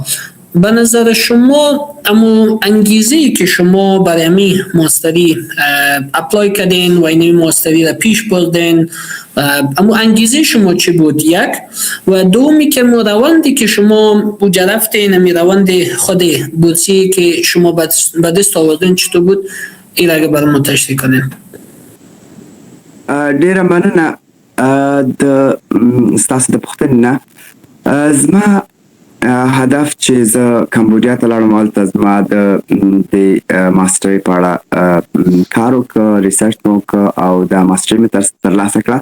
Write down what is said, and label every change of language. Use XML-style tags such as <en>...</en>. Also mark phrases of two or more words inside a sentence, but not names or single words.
<fa>به نظر شما اما انگیزه‌ای که شما برای امی ماستری اپلای کردین و این ماستری را پیش بردین، اما انگیزه شما چی بود؟ یک و دومی که روندی که شما بوجه رفتین، امی روند خود بورسی که شما به دست آوردین چطور بود؟ این اگه برای ما تشریح کنین.</fa> <ps>ډیره مننه ستاسو د پوښتنې نه. زما هدف چې زه کمبودیا ته لاړم، هلته زما د ماسټرۍ په اړه کار وکړه، ریسرچ مې وکړه او د ماسټرۍ مې ترلاسه کړه.</ps>